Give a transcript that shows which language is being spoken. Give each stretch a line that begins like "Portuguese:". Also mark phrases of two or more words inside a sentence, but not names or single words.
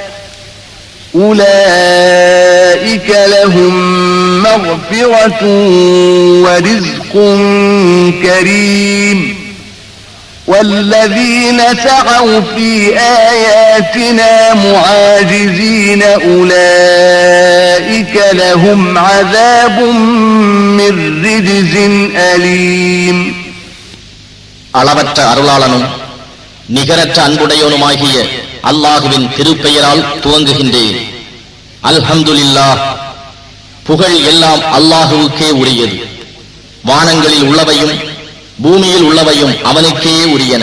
Arabic: أولئك لهم مغفرة ورزق كريم والذين سعوا في آياتنا معاجزين أولئك لهم عذاب من رجز أليم.
Tamil: அளவற்ற அருளாளனும் நிகரற்ற அன்புடையவனுமாகிய அல்லாஹுவின் திருப்பெயரால் துவங்குகின்றேன். அல்ஹம்துலில்லாஹ், புகழ் எல்லாம் அல்லாஹுவுக்கே உரியது. வானங்களில் உள்ளவையும் பூமியில் உள்ளவையும் அவனுக்கே உரியன.